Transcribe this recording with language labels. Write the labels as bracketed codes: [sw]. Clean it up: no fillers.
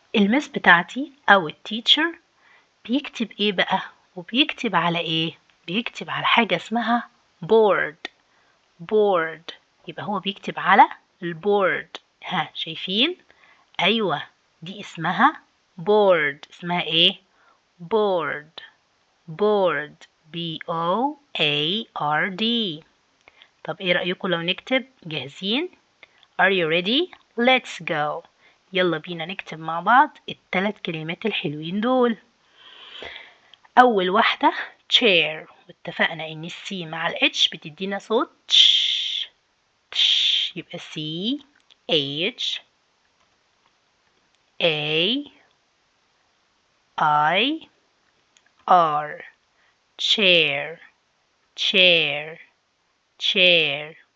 [ar] المس بتاعتي او التيتشر بيكتب ايه بقى؟ وبيكتب على ايه؟ بيكتب على حاجة اسمها board board. يبقى هو بيكتب على البورد. ها شايفين؟ ايوه دي اسمها board. اسمها ايه؟ [en] board board B O A R D. [ar] طب ايه رأيكم لو نكتب؟ جاهزين؟ [en] Are you ready? Let's go. [ar] يلا بينا نكتب مع بعض الثلاث كلمات الحلوين دول. أول واحدة chair، واتفقنا إن السي مع الاتش بتدينا صوت تش تش. [en] يبقى C H A I R chair chair chair.